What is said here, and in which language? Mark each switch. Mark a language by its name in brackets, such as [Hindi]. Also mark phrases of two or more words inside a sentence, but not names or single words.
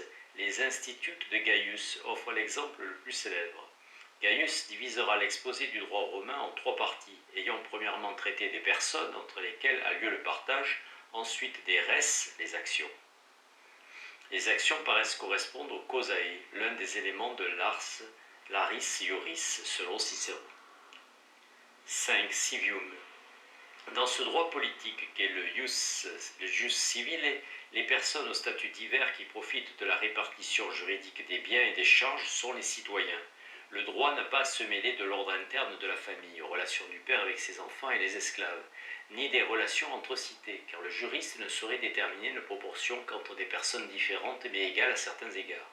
[French] Les instituts de Gaius offrent l'exemple le plus célèbre. Gaius divisera l'exposé du droit romain en 3 parties, ayant premièrement traité des personnes entre lesquelles a lieu le partage, ensuite des res, les actions. Les actions paraissent correspondre au causae, l'un des éléments de l' [Latin] aris iuris, [French] selon Cicéron. 5. Civium. Dans ce droit politique qu'est le [Latin] jus civile, [French] les personnes au statut divers qui profitent de la répartition juridique des biens et des charges sont les citoyens. Le droit n'a pas à se mêler de l'ordre interne de la famille, aux relations du père avec ses enfants et les esclaves, ni des relations entre cités, car le juriste ne saurait déterminer une proportion qu'entre des personnes différentes mais égales à certains égards.